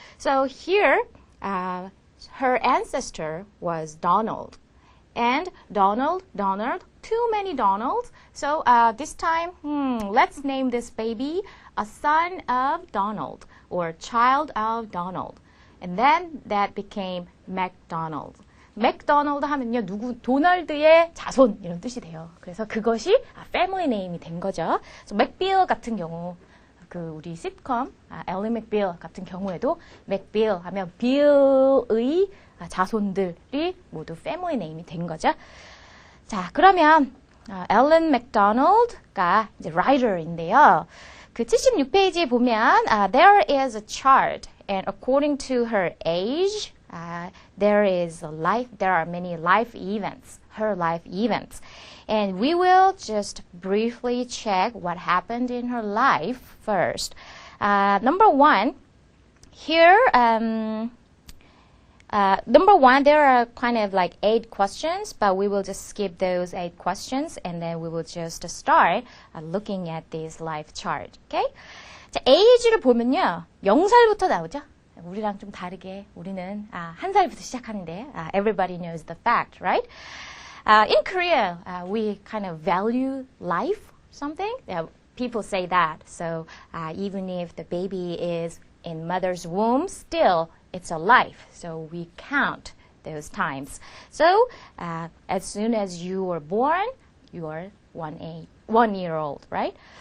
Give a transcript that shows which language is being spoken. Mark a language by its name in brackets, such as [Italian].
[English] So here, her ancestor was Donald. And Donald, too many Donalds. So this time, let's name this baby a son of Donald or child of Donald. And then that became MacDonald. [Korean] 맥도날드 하면요, 도널드의 자손 이런 뜻이 돼요. 그래서 그것이 패밀리 네임이 된 거죠. 그래서 맥빌 같은 경우, 우리 시트콤 엘리 맥빌 같은 경우에도 맥빌 하면 빌의 자손들이 모두 패밀리 네임이 된 거죠. 자, 그러면 앨런 맥도날드가 이제 writer인데요. 그 76페이지에 보면 [English] there is a chart and according to her age there are many life events, her life events. And we will just briefly check what happened in her life first. Number one, here, number one, there are kind of like 8 questions, but we will just skip those 8 questions and then we will just start looking at this life chart. Okay? [Korean] 자, age를 보면요, 0살부터 나오죠? 우리랑 좀 다르게 우리는 1살부터 시작하는데 [English] everybody knows the fact, right? In Korea, we kind of value life, something. People say that. So even if the baby is in mother's womb, still it's a life. So we count those times. So as soon as you were born, you are 1 year old, right?